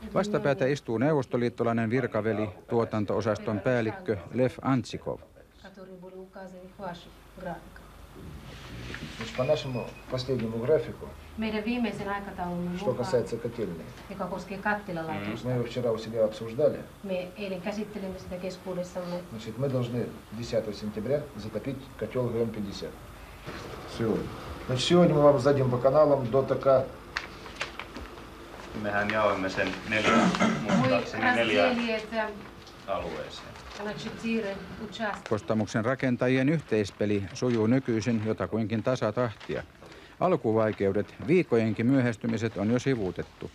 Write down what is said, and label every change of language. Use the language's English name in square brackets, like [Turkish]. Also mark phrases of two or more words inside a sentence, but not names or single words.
[Finnish] Vastapäätä istuu neuvostoliittolainen virkaveli, tuotanto-osaston päällikkö Lev Antsikov. Meidän viimeisen aikataulun mukaan, joka koskee kattilalaitosta, me eilen käsittelimme sitä keskuudessamme. [Russian] Мы должны 10 сентября затопить котел ГМ-50. Сегодня. Значит, сегодня мы вам сдадим по каналам до ТК. [Finnish] Mehän jaoimme sen neljään alueeseen. Kostamuksen rakentajien yhteispeli sujuu nykyisin jotakuinkin tasatahtia. Alkuvaikeudet, viikkojenkin myöhästymiset on jo sivuutettu.